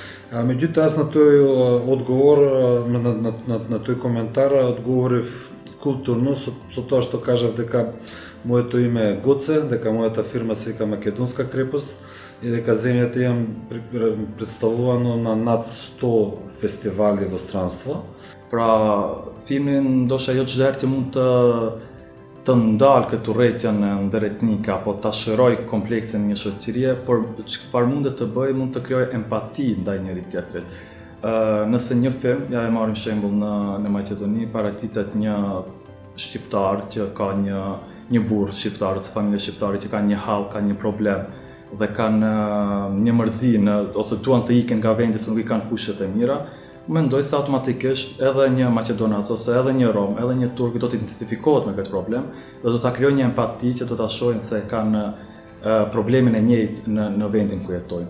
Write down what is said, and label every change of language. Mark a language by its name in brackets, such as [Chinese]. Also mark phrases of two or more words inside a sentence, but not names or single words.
[Macedonian] Меѓутоа, јас на тој одговор, на тој коментар, одговорив културно со тоа што кажав дека моето име е Гоце, дека мојата фирма се вика Македонска крепост и дека земјата имам представувано на над 100 фестивали во странство. [Albanian] Pra, filmin ndoshta jo çdo herë që mund të ndalë këtë urrëtitjen ndëretnike apo ta shëroj kompleksin e një shoqërie, por çfarë mund të bëj, mund të krijoj empati ndaj njëri tjetrit. Nëse një film, ja e marrim shembull në Maqedoni, paraqiten një shqiptar që ka një burr shqiptar ose familje shqiptare që kanë një hall, kanë një problem dhe kanë një mërzi ose duan të ikin nga vendi se nuk i kanë kushtet e mira, mendoj se automatikisht edhe një maqedonas ose edhe një rom, edhe një turk do të identifikohet me këtë problem dhe do ta krijojë një empati që do ta shohin se kanë проблеmin e njëjtë në vendin ku jetojnë.